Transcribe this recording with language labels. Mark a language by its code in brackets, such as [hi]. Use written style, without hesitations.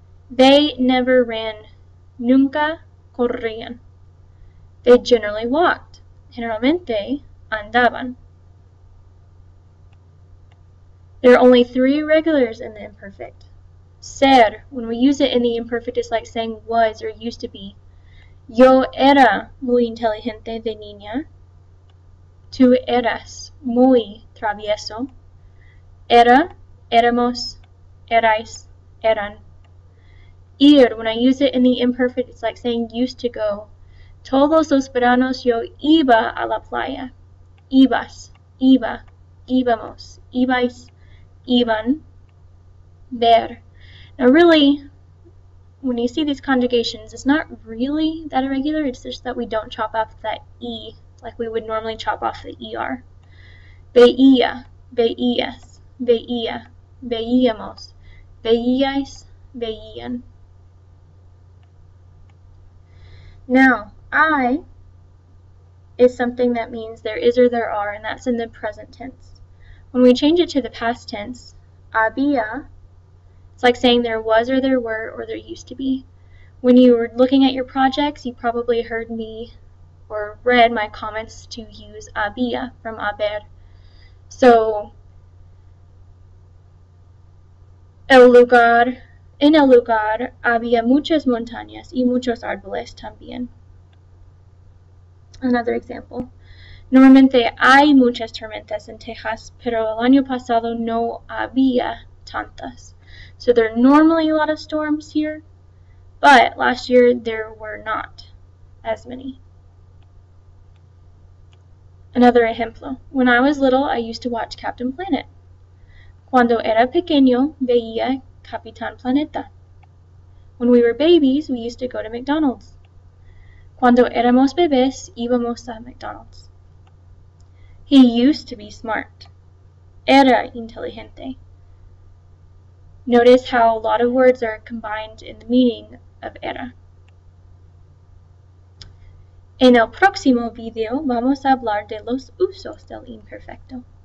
[en] They never ran. [es] Nunca corrían. [en] They generally walked. [es] Generalmente andaban. [en] There are only three irregulars in the imperfect. Ser, when we use it in the imperfect, is like saying was or used to be. [es] Yo era muy inteligente de niña. Tú eras muy travieso. Era, éramos, erais, eran. [en] Ir, when I use it in the imperfect, it's like saying used to go. [es] Todos los veranos yo iba a la playa. Ibas, iba, íbamos, ibais, iban, ver. [en] Now really, when you see these conjugations, it's not really that irregular, it's just that we don't chop off that E like we would normally chop off the ER. [es] Veía, veías, veía, veíamos, veíais, veían. [en] Now, I is something that means there is or there are, and that's in the present tense. When we change it to the past tense, había, it's like saying there was or there were or there used to be. When you were looking at your projects, you probably heard me or read my comments to use había from haber. [es] So, en el lugar había muchas montañas y muchos árboles también. [en] Another example. [es] Normalmente hay muchas tormentas en Texas, pero el año pasado no había tantas. [en] So there are normally a lot of storms here, but last year there were not as many. Another ejemplo. When I was little, I used to watch Captain Planet. [es] Cuando era pequeño, veía Capitán Planeta. [en] When we were babies, we used to go to McDonald's. [es] Cuando éramos bebés, íbamos a McDonald's. [en] He used to be smart. [es] Era inteligente. [en] Notice how a lot of words are combined in the meaning of era. [es] En el próximo video vamos a hablar de los usos del imperfecto.